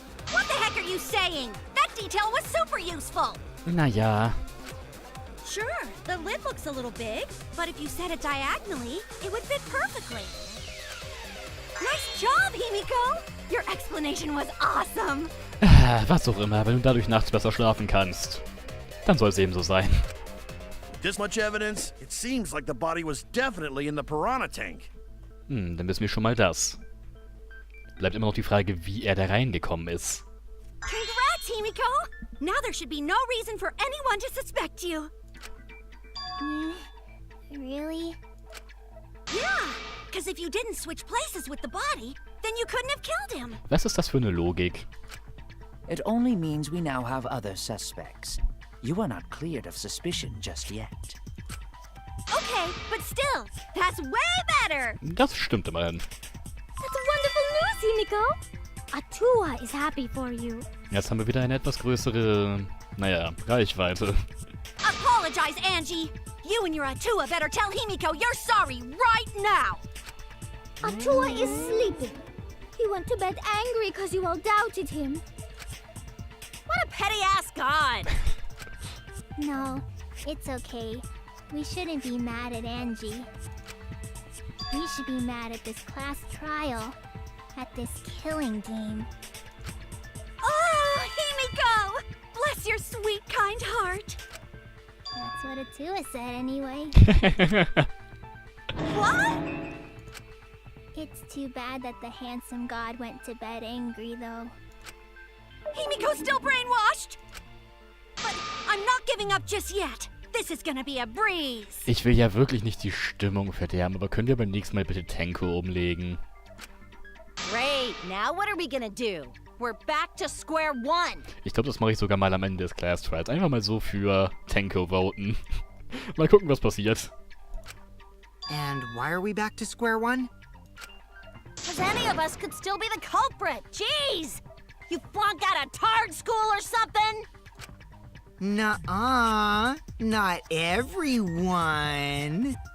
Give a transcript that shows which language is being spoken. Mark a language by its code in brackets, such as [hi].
[en] What the heck are you saying? That detail was super useful! [de] Naja. [en] Sure, the lid looks a little big, but if you set it diagonally, it would fit perfectly. Nice job, Himiko! Your explanation was awesome! [de] Was auch immer, wenn du dadurch nachts besser schlafen kannst, dann soll es eben so sein. [en] This much evidence, it seems like the body was definitely in the piranha tank. [de] Dann wissen wir schon mal das. Bleibt immer noch die Frage, wie er da reingekommen ist. [en] Congrats, Himiko! Now there should be no reason for anyone to suspect you. Really? Yeah, because if you didn't switch places with the body, then you couldn't have killed him. [de] Was ist das für eine Logik? [en] It only means we now have other suspects. You are not cleared of suspicion just yet. Okay, but still, that's way better! [de] Das stimmt immerhin. [en] That's wonderful news, Himiko! Atua is happy for you. [de] Jetzt haben wir wieder eine etwas größere, naja, Reichweite. [en] Apologize, Angie! You and your Atua better tell Himiko you're sorry right now! Atua is sleeping. He went to bed angry because you all doubted him. What a petty-ass god! No, it's okay. We shouldn't be mad at Angie. We should be mad at this class trial. at this killing game. Oh, Himiko! Bless your sweet, kind heart. That's what Atua said anyway. What? It's too bad that the handsome god went to bed angry, though. Himiko's still brainwashed! But I'm not giving up just yet. This is gonna be a breeze. [de] Ich will ja wirklich nicht die Stimmung verderben, aber können wir beim nächsten Mal bitte Tenko umlegen? [en] Great, now what are we gonna do? We're back to square one. [de] Ich glaube, das mache ich sogar mal am Ende des Class Trials. Einfach mal so für Tenko voten. Mal gucken, was passiert. [en] And why are we back to square one? Because any of us could still be the culprit. Jeez! You flunked out of Tard school or something? Nuh-uh. Not everyone.